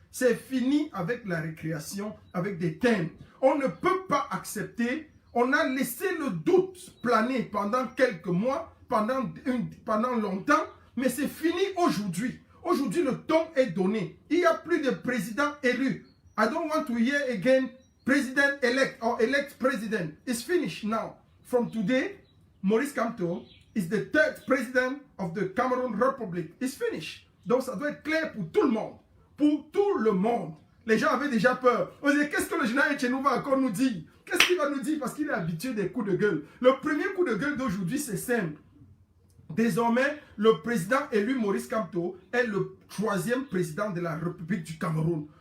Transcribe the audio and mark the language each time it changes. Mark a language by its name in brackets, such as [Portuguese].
[French] C'est fini avec la récréation, avec des thèmes. On ne peut pas accepter, on a laissé le doute planer pendant quelques mois, pendant longtemps, mais c'est fini aujourd'hui. Aujourd'hui, le ton est donné. Il n'y a plus de président élu. [English] I don't want to hear again president-elect or elect president. It's finished now. From today, Maurice Kamto is the 3rd president of the Cameroon Republic. It's finished. [French] Donc ça doit être clair pour tout le monde. Pour tout le monde. Les gens avaient déjà peur. On disait, qu'est-ce que le général Etchenou va encore nous dire? Qu'est-ce qu'il va nous dire? Parce qu'il est habitué des coups de gueule. Le premier coup de gueule d'aujourd'hui, c'est simple. Désormais, le président élu Maurice Kamto est le 3e président de la République du Cameroun.